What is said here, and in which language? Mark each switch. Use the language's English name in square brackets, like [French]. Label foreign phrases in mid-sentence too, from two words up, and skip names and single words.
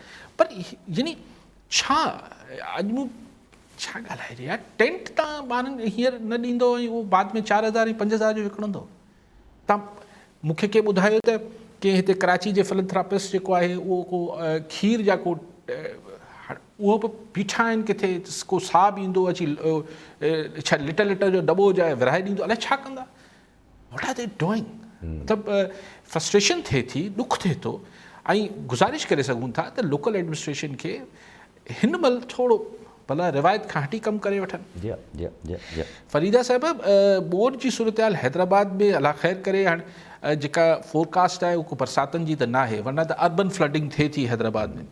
[Sindhi] पर यानी छा अॼु मूं छा ॻाल्हाइजे यार, टेंट तव्हां ॿारनि हींअर न ॾींदो ऐं उहो बाद में 4000 ऐं 5000 जो विकिणंदो। तव्हां मूंखे कंहिं ॿुधायो त कि हिते कराची जे फिलंथ्रापिस्ट जेको आहे उहो को खीर जा को उहो बि बीठा आहिनि किथे, को साहु ईंदो अची छा लिटर जो दॿो जाए विराए ॾींदो, अलाए छा कंदा, [English] what are they doing. [Sindhi] मतिलबु फ्रस्ट्रेशन थिए थी, ॾुख थिए थो, ऐं गुज़ारिश करे सघूं था त [English] local administration [Sindhi] खे हिन महिल थोरो भला रिवायत खां हटी कमु करे वठनि। फरीदा साहिब, बोर्ड जी सूरत हाल हैदराबाद में अला ख़ैर करे हाणे जेका फोरकास्ट आहे उहो बरसातनि जी त न आहे, वरना त [English] urban flooding [Sindhi] थिए थी हैदराबाद में।